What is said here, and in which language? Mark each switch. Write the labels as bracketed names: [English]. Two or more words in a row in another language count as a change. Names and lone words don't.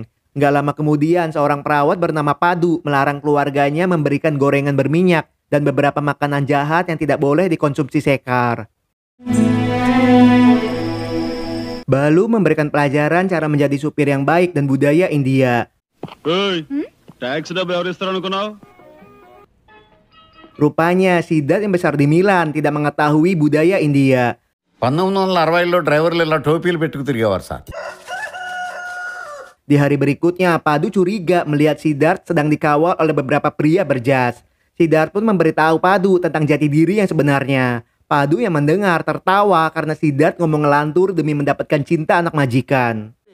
[Indonesian] Nggak lama kemudian, seorang perawat bernama Padu melarang keluarganya memberikan gorengan berminyak dan beberapa makanan jahat yang tidak boleh dikonsumsi Sekar. Balu memberikan pelajaran cara menjadi supir yang baik dan budaya India. Rupanya Siddharth yang besar di Milan tidak mengetahui budaya India. [Telugu] 1960లో డ్రైవర్లు ఇలా టోపీలు పెట్టుకు తిరిగేవారు సార్. [Indonesian] Di hari berikutnya, Padu curiga melihat Siddharth sedang dikawal oleh beberapa pria berjas. Siddharth pun memberitahu Padu tentang jati diri yang sebenarnya. Padu yang mendengar tertawa karena Siddharth ngomong ngelantur demi mendapatkan cinta anak majikan.